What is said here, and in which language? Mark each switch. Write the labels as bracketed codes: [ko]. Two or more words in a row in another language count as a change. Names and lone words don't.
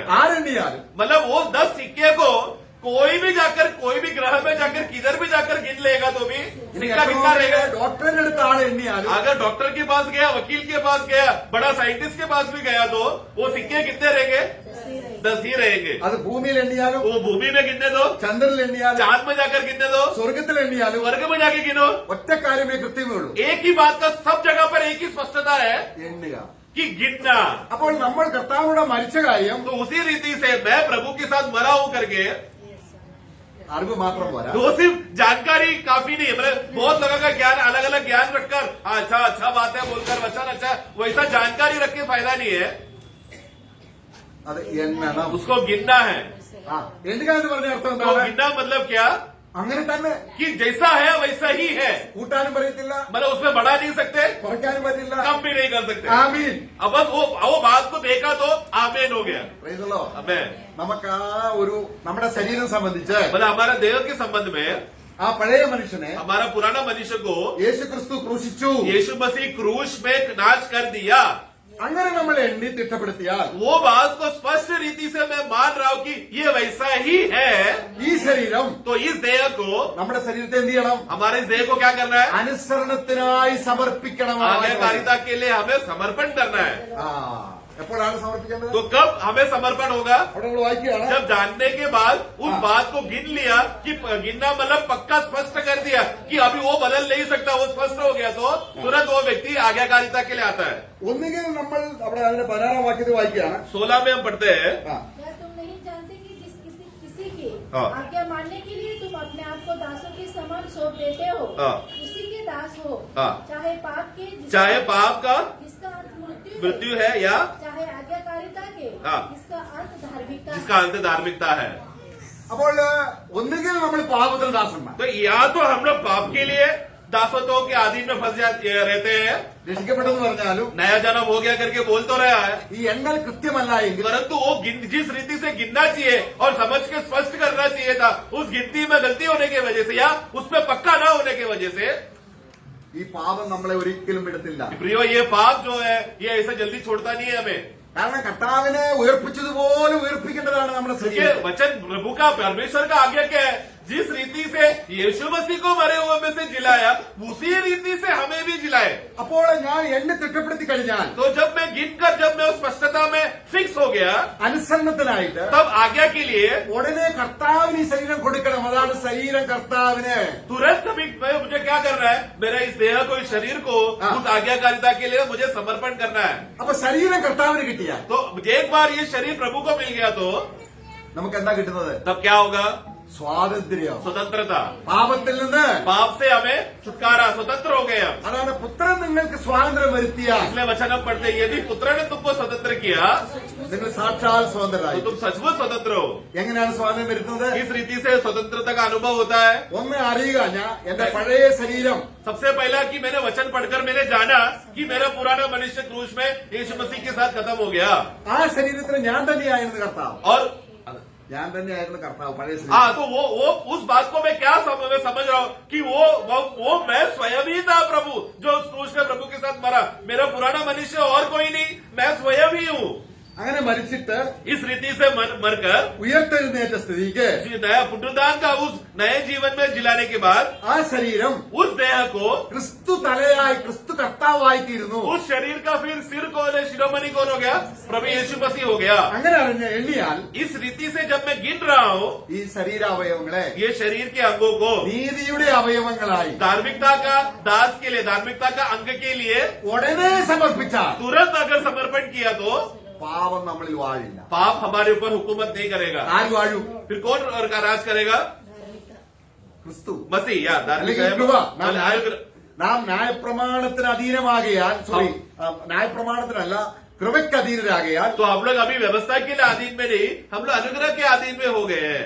[ml] ആരെണ്ണിയാലും [hi] मतलब वो 10 सिक्के को कोई भी जाकर कोई भी ग्रह में जाकर किधर भी जाकर गिन लेगा तो भी सिक्का कितना रहेगा? [ml] ഡോക്ടറിന്റെ അടുത്ത് ആൾ എണ്ണിയാലും [hi] अगर डॉक्टर के पास गया, वकील के पास गया, बड़ा साइंटिस्ट के पास भी गया तो वो सिक्के कितने रहेंगे? 10 ही रहेंगे। [ml] അത് ഭൂമിയിൽ എണ്ണിയാലും [hi] वो भूमि में गिनने दो, [ml] ചന്ദ്രനിൽ എണ്ണിയാലും [hi] चांद में जाकर गिनने दो, [ml] സ്വർഗത്തിൽ എണ്ണിയാലും [hi] स्वर्ग में जाके गिनो, [ml] ഒറ്റ കാര്യമേ കൃത്യമേ ഉള്ളൂ, [hi] एक ही बात का सब जगह पर एक ही स्पष्टता है [ml] എണ്ണുക. [hi] कि गिनना। [ml] അപ്പോൾ നമ്മൾ കർത്താവിനോട് മരിച്ച കാര്യം [hi] तो उसी रीति से मैं प्रभु के साथ मरा हूं करके [ml] അറിവ് മാത്രം പോരാ, [hi] वो सिर्फ जानकारी काफी नहीं है, मतलब बहुत लोगों का ज्ञान अलग अलग ज्ञान रखकर अच्छा बात है बोलकर वचन अच्छा, वैसा जानकारी रख के फायदा नहीं है, [ml] അത് എണ്ണണം. [hi] उसको गिनना है। [ml] ആ എണ്ണുക എന്ന് പറഞ്ഞ അർത്ഥം [hi] तो [ml] എന്താണ്? [hi] गिनना मतलब क्या, [ml] അങ്ങനെ തന്നെ [hi] कि जैसा है वैसा ही है, [ml] കൂട്ടാനും പറയത്തില്ല, [hi] मतलब उसमें बढ़ा नहीं सकते, [ml] കുറയ്ക്കാനും പറ്റില്ല. [hi] कम भी नहीं कर सकते। [ml] ആമീൻ. [hi] अब बस वो बात को देखा तो आमेन हो गया। [en] Praise the Lord. [hi] अबे [ml] നമുക്ക് ആ ഒരു നമ്മുടെ ശരീരം സംബന്ധിച്ച് [hi] मतलब हमारा देह के संबंध में [ml] ആ പഴയ മനുഷ്യനെ [hi] हमारा पुराना मनुष्य को [ml] യേശു ക്രിസ്തു ക്രൂശിച്ചു. [hi] यीशु मसीह क्रूस में नाश कर दिया। [ml] അങ്ങനെ നമ്മൾ എണ്ണി തിട്ടപ്പെടുത്തിയാൽ [hi] वो बात को स्पष्ट रीति से मैं मान रहा हूँ कि ये वैसा ही है, [ml] ഈ ശരീരം [hi] तो इस देह को [ml] നമ്മുടെ ശരീരത്തെ എന്ത് ചെയ്യണം? [hi] हमारे इस देह को क्या करना है? [ml] അനുസരണത്തിനായി സമർപ്പിക്കണം. [hi] आज्ञाकारिता के लिए हमें समर्पण करना है। [ml] ആ എപ്പോഴാണ് സമർപ്പിക്കേണ്ടത്? [hi] तो कब हमें समर्पण होगा? [ml] അവിടെ നമ്മൾ വായിക്കുകയാണ്, [hi] जब जानने के बाद उस हाँ। बात को गिन लिया कि गिनना मतलब पक्का स्पष्ट कर दिया कि अभी वो बदल नहीं सकता, वो स्पष्ट हो गया, तो तुरंत वो व्यक्ति आज्ञाकारिता के लिए आता है। [ml] ഒന്നുകിൽ നമ്മൾ അവിടെ അതിന്റെ 16 വാക്യത്തിൽ വായിക്കുകയാണ്. [hi] 16 में हम पढ़ते हैं, [ml] ആ, [hi] क्या तुम नहीं जानते कि किसी की हाँ। आज्ञा मानने के लिए तुम अपने आप को दासों के समान सौंप देते हो, हाँ। उसी के दास हो, हाँ। चाहे पाप के चाहे पाप का जिसका अर्थ मृत्यु है या चाहे आज्ञाकारिता के हाँ। जिसका अर्थ धार्मिकता जिसका अंत धार्मिकता है। [ml] അപ്പോൾ ഒന്നുകിൽ നമ്മൾ പാപത്തിന് ദാസന്മാർ, [hi] तो या तो हम लोग पाप के लिए दासत्वों के अधीन में फंस रहते हैं, [ml] രക്ഷിക്കപ്പെട്ടെന്ന് പറഞ്ഞാലും [hi] नया जन्म हो गया करके बोल तो रहा है, [ml] ഈ എണ്ണൽ കൃത്യമല്ല എങ്കിൽ [hi] परंतु वो जिस रीति से गिनना चाहिए और समझ के स्पष्ट करना चाहिए था, उस गिनती में गलती होने की वजह से या उसमें पक्का न होने की वजह से [ml] ഈ പാപം നമ്മളെ ഒരിക്കലും വിടത്തില്ല. [hi] प्रियो ये पाप जो है ये ऐसा जल्दी छोड़ता नहीं है हमें, [ml] കാരണം കർത്താവിനെ ഉയർപ്പിച്ചതുപോലെ ഉയർപ്പിക്കേണ്ടതാണ് നമ്മുടെ [hi] क्योंकि [ml] ശരീരം. [hi] वचन प्रभु का परमेश्वर का आज्ञा क्या है, जिस रीति से यीशु मसीह को मरे हुए में से जिलाया, उसी रीति से हमें भी जिलाए। [ml] അപ്പോൾ ഞാൻ എന്നെ തിട്ടപ്പെടുത്തി കഴിഞ്ഞാൽ [hi] तो जब मैं गिनकर जब मैं उस स्पष्टता में फिक्स हो गया, [ml] അനുസരണത്തിനായിട്ട് [hi] तब आज्ञा के लिए [ml] ഉടനെ കർത്താവിന് ഈ ശരീരം കൊടുക്കണം. അതാണ് ശരീരം കർത്താവിന്. [hi] तुरंत अभी मुझे क्या करना है, मेरा इस देह को, इस शरीर को हाँ। उस आज्ञाकारिता के लिए मुझे समर्पण करना है। [ml] അപ്പൊ ശരീരം കർത്താവിന് കിട്ടിയാൽ [hi] तो एक बार ये शरीर प्रभु को मिल गया तो [ml] നമുക്ക് എന്താ കിട്ടുന്നത്? [hi] तब क्या होगा? [ml] സ്വാതന്ത്ര്യം. [hi] स्वतंत्रता। [ml] പാപത്തിൽ നിന്ന് [hi] पाप से हमें छुटकारा, स्वतंत्र हो गए हम। [ml] അതാണ് പുത്രൻ നിങ്ങൾക്ക് സ്വാതന്ത്ര്യം വരുത്തിയാൽ [hi] इसलिए वचन हम पढ़ते हैं, यदि पुत्र ने तुमको स्वतंत्र किया [ml] നിങ്ങൾ സാക്ഷാൽ [hi] तो [ml] സ്വതന്ത്രരായി. [hi] तुम सचमुच स्वतंत्र हो। [ml] എങ്ങനെയാണ് സ്വാതന്ത്ര്യം വരുത്തുന്നത്? [hi] किस रीति से स्वतंत्रता का अनुभव होता है? [ml] ഒന്ന് അറിയുക, ഞാൻ എന്റെ പഴയ ശരീരം [hi] सबसे पहला कि मैंने वचन पढ़कर मैंने जाना कि मेरा पुराना मनुष्य क्रूस में यीशु मसीह के साथ खत्म हो गया [ml] ആ ശരീരത്തിന് ഞാൻ തന്നെയായിരുന്നു കർത്താവ്. [hi] और [ml] ഞാൻ തന്നെയായിരുന്നു കർത്താവ് പഴയ ശരീരം. [hi] हाँ, तो वो उस बात को मैं क्या मैं समझ रहा हूँ कि वो मैं स्वयं ही था प्रभु, जो उस क्रूस में प्रभु के साथ मरा। मेरा पुराना मनुष्य और कोई नहीं, मैं स्वयं ही हूँ। [ml] അങ്ങനെ മരിച്ചിട്ട് [hi] इस रीति से मरकर [ml] ഉയർത്തെഴുന്നേറ്റ സ്ഥിതിക്ക് [hi] नया पुनरुद्धान का उस नए जीवन में जिलाने के बाद [ml] ആ ശരീരം [hi] उस देह को, [ml] ക്രിസ്തു തലയായി ക്രിസ്തു കർത്താവായി തീരുന്നു. [hi] उस शरीर का फिर सिर कौन है, शिरोमणि कौन हो गया? प्रभु यीशु मसीह हो गया। [ml] അങ്ങനെ എണ്ണിയാൽ [hi] इस रीति से जब मैं गिन रहा हूँ [ml] ഈ ശരീരാവയവങ്ങളെ [hi] ये शरीर के अंगों को [ml] നീതിയുടെ അവയവങ്ങളായി [hi] धार्मिकता का दास के लिए, धार्मिकता का अंग के लिए [ml] ഉടനെ സമർപ്പിച്ചാൽ [hi] तुरंत अगर समर्पण किया तो [ml] പാപം നമ്മളിൽ വാഴില്ല. [hi] पाप हमारे ऊपर हुकूमत नहीं करेगा। [ml] ആര് വാഴും? [hi] फिर कौन राज करेगा? [ml] ക്രിസ്തു. [hi] मसीह या धार्मिक [ml] അല്ലെങ്കിൽ കൃപ. [hi] है। [ml] നാം ന്യായപ്രമാണത്തിന് അധീനമാകിയാൽ ന്യായപ്രമാണത്തിനല്ല കൃപയ്ക്ക് അധീനരാകിയാൽ [hi] तो हम लोग अभी व्यवस्था के लिए अधीन में नहीं, हम लोग अनुग्रह के अधीन में हो गए हैं।